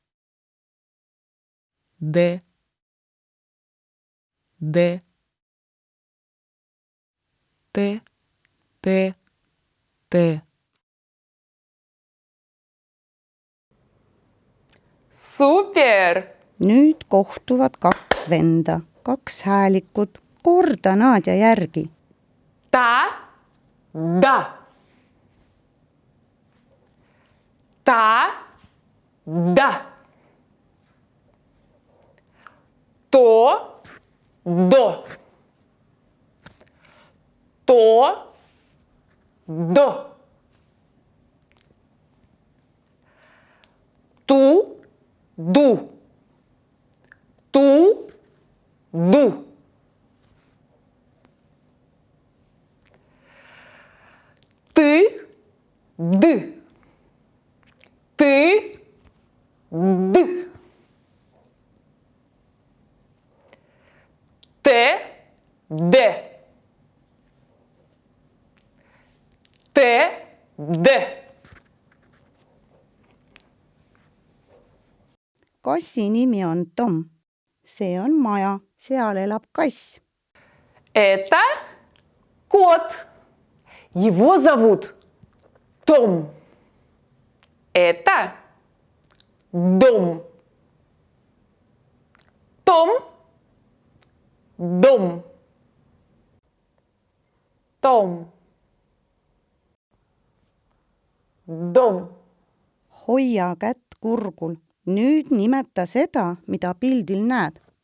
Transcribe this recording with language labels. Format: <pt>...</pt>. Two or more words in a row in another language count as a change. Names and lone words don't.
<et>De. De. Te. Te. Te. Super! Nüüd kohtuvad kaks venda, kaks häälikut. Korda Nadja järgi. Ta. Da. Ta. Da. To. Do. To. Do. Tu. Du. Tu. Du.</et> <ru>Ты. Д. Ты. Д. Те. Де. Те. Де.</ru> <et>Kassi nimi on Tom. See on maja, seal elab kass.</et> <ru>Это кот. Его зовут Дом. Это дом. Дом. Дом. Дом. Дом.</ru> <et>hoia kätt kurgul. Nüüd nimeta seda, mida pildil näed.</et>